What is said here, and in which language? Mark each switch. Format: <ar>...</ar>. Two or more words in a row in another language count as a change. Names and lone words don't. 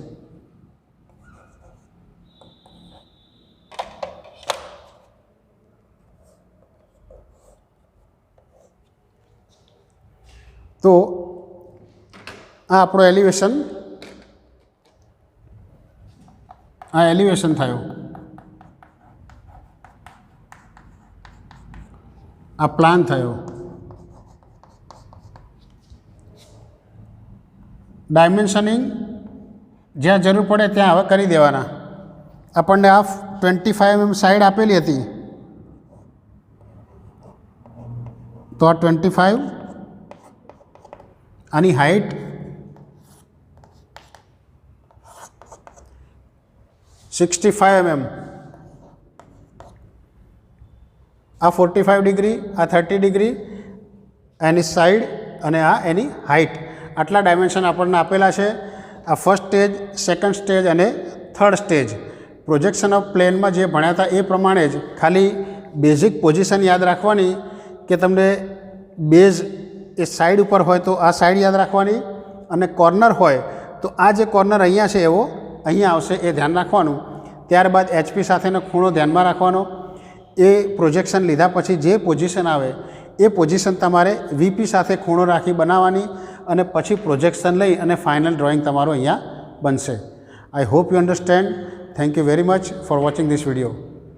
<gu>તો આ આપણો એલિવેશન, આ એલિવેશન થયો। આ પ્લાન થયો। ડાયમેન્શનિંગ જ્યાં જરૂર પડે ત્યાં હવે કરી દેવાના। આપણને આ 25 mm સાઇડ આપેલી હતી તો આ 25, આની હાઇટ 65 mm, આ 45 ડિગ્રી, આ 30 ડિગ્રી એની સાઇડ અને આ એની હાઇટ। આટલા ડાયમેન્શન આપને આપેલા હૈ। આ</gu> <en>first stage, second stage</en> <gu>अने</gu> <en>third stage projection of plane</en> <gu>મેં જે ભણ્યા થા એ પ્રમાણે જ ખાલી</gu> <en>basic position</en> <gu>યાદ રાખવાની કિ તમને બેઝ એ સાઇડ પર હોય તો આ સાઇડ યાદ રાખવાની અને કૉર્નર હોય તો આ જે કૉર્નર અહીંયા છે એવો અહીંયા આવશે એ ધ્યાન રાખવાનું। ત્યારબાદ HP સાથેનો ખૂણો ધ્યાનમાં રાખવાનો। એ પ્રોજેક્શન લીધા પછી જે પોઝીશન આવે એ પોઝીશન તમારે VP સાથે ખૂણો રાખી બનાવવાની અને પછી પ્રોજેક્શન લઈ અને</gu> <en>final drawing</en> <gu>તમારું અહીંયા બનશે.</gu> <en>I hope you understand. Thank you very much for watching this video.</en>